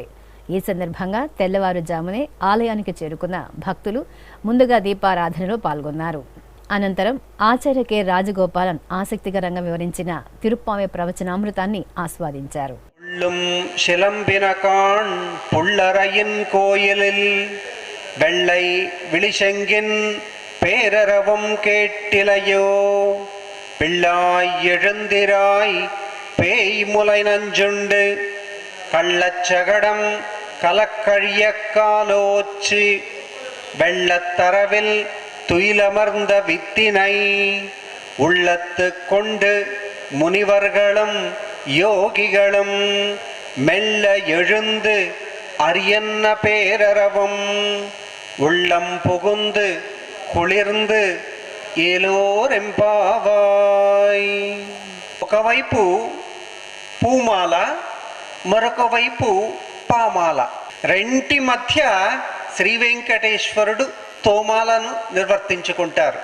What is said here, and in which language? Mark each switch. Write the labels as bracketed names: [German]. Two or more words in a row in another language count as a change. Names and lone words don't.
[Telugu] ఈ సందర్భంగా తెల్లవారుజామునే ఆలయానికి చేరుకున్న భక్తులు ముందుగా దీపారాధనలో పాల్గొన్నారు. అనంతరం ఆచార్య కె రాజగోపాలన్ ఆసక్తికరంగా వివరించిన తిరుప్పావే ప్రవచనామృతాన్ని ఆస్వాదించారు. [Tamil] வெள்ளை விழிசெங்கின் பேரரவம் கேட்டிலையோ பிள்ளாய் எழுந்திராய் பேய் முலை நஞ்சுண்டு கள்ளச்சகடம் கலக்கழிய காலோச்சு வெள்ளத்தரவில் துயிலமர்ந்த வித்தினை உள்ளத்து கொண்டு முனிவர்களும் யோகிகளும் மெல்ல எழுந்து அரியன்ன பேரரவம் உள்ளம் புகுந்து குளிர்ந்து ஏலோரெம்பாவாய். [Telugu] ఒకవైపు పూమాల, మరొక వైపు పామాల, రెంటి మధ్య శ్రీ వెంకటేశ్వరుడు తోమాలను నిర్వర్తించుకుంటారు.